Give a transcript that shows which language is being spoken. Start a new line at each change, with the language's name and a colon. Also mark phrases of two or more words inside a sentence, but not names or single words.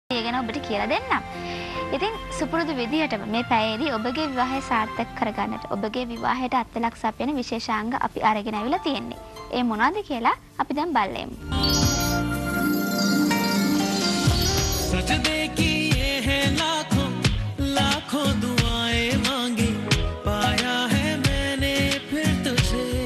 Sinhala: ගැන ඔබට කියලා දෙන්නම්. ඉතින් සුපුරුදු විදිහට මේ පැයේදී ඔබගේ විවාහය සාර්ථක කරගන්නට ඔබගේ විවාහයට අත්ලක් සපයන විශේෂාංග අපි අරගෙන අවිලා තියෙන්නේ. ඒ මොනවද කියලා අපි දැන් බලමු.
Hindi: सजदे की ये है लाखों लाखों दुआएं मांगी पाया है मैंने फिर तुझे